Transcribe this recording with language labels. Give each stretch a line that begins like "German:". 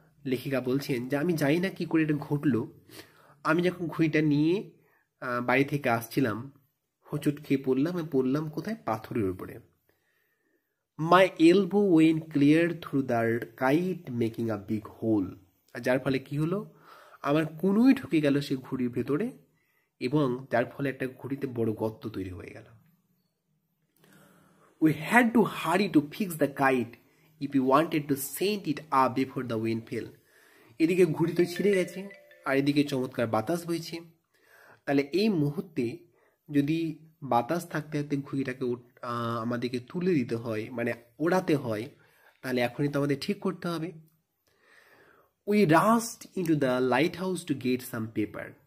Bangla: লেখিকা বলছেন যে আমি জানি না কি করে এটা ঘটলো, আমি যখন ঘুড়িটা নিয়ে বাড়ি থেকে আসছিলাম হোঁচট খেয়ে পড়লাম কোথায়, পাথরের উপরে।
English: my elbow went clear through the kite making a big hole,
Bangla: যার ফলে কি হলো, আমার কুনুই ঢুকে গেল সে ঘুড়ির ভেতরে এবং যার ফলে একটা ঘুড়িতে বড় গর্ত তৈরি হয়ে গেল।
English: We had to hurry to fix the kite if you wanted to send it up before the wind fell.
Bangla: এদিকে ঘুড়ি তো ছিঁড়ে গেছে আর এদিকে চমৎকার বাতাস বইছে, তাহলে এই মুহূর্তে যদি বাতাস থাকতে থাকতে ঘুড়িটাকে আমাদেরকে তুলে দিতে হয়, মানে ওড়াতে হয়, তাহলে এখনই তো আমাদের ঠিক করতে হবে।
English: We rushed into the lighthouse to get some paper.